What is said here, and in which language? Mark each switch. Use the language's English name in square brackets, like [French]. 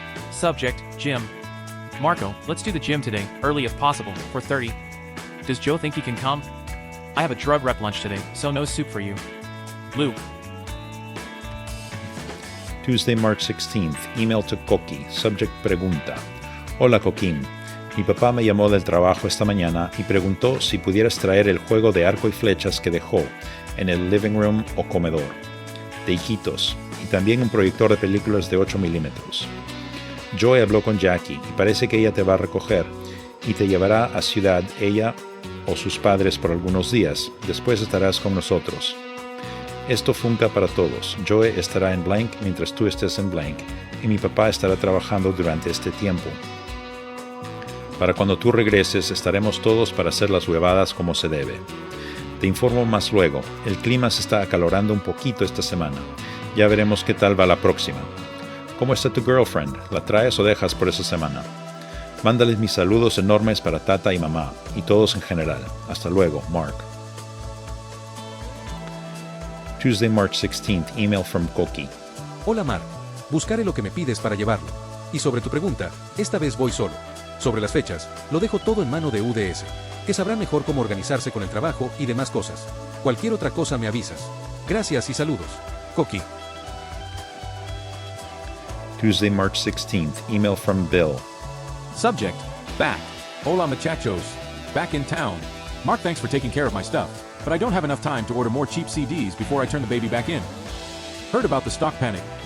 [English] Subject, Gym. Marco, let's do the gym today, early if possible, 4:30. Does Joe think he can come? I have a drug rep lunch today, so no soup for you. Luke. Tuesday, March 16th, email to Coqui, subject pregunta. [Spanish] Hola Coquín, mi papá me llamó del trabajo esta mañana y preguntó si pudieras traer el juego de arco y flechas que dejó en el living room o comedor, de hijitos, y también un proyector de películas de 8 milímetros. Joy habló con Jackie y parece que ella te va a recoger y te llevará a ciudad ella o sus padres por algunos días. Después estarás con nosotros. Esto funca para todos. Joe estará en blank mientras tú estés en blank y mi papá estará trabajando durante este tiempo. Para cuando tú regreses estaremos todos para hacer las huevadas como se debe. Te informo más luego. El clima se está acalorando un poquito esta semana. Ya veremos qué tal va la próxima. ¿Cómo está tu girlfriend? ¿La traes o dejas por esa semana? Mándales mis saludos enormes para Tata y mamá, y todos en general. Hasta luego, Mark. [English] Tuesday, March 16th, email from Coqui. [Spanish] Hola Mark, buscaré lo que me pides para llevarlo. Y sobre tu pregunta, esta vez voy solo. Sobre las fechas, lo dejo todo en mano de UDS, que sabrá mejor cómo organizarse con el trabajo y demás cosas. Cualquier otra cosa me avisas. Gracias y saludos. Coqui. [English] Tuesday, March 16th, email from Bill. Subject, back. Hola muchachos. Back in town. Mark, thanks for taking care of my stuff, but I don't have enough time to order more cheap CDs before I turn the baby back in. Heard about the stock panic.